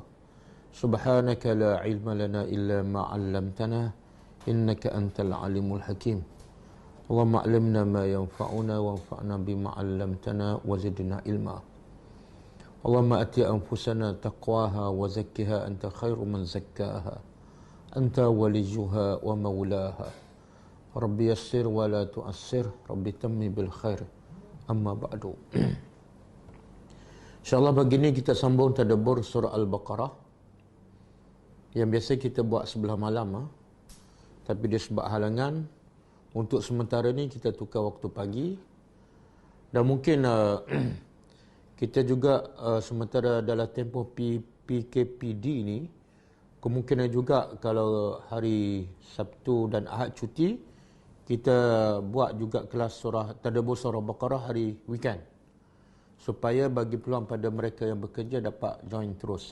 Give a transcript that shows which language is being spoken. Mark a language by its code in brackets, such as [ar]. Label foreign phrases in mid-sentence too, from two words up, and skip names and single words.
[ar] سبحانك لا علم لنا إلا ما علمتنا إنك أنت العليم الحكيم. اللهم علمنا ما ينفعنا وانفعنا بما علمتنا وزدنا علما. اللهم آت أنفسنا تقواها وزكها أنت خير من زكاها أنت وليها ومولاها. رب يسر ولا تعسر، رب تمم بالخير. أما بعد. [ms] InsyaAllah begini kita sambung tadabbur surah Al-Baqarah yang biasa kita buat sebelah malam, tapi dia sebab halangan, untuk sementara ni kita tukar waktu pagi. Dan mungkin kita juga sementara dalam tempoh PKPD ni, kemungkinan juga kalau hari Sabtu dan Ahad cuti, kita buat juga kelas surah tadabbur surah Baqarah hari weekend, supaya bagi peluang pada mereka yang bekerja dapat join terus.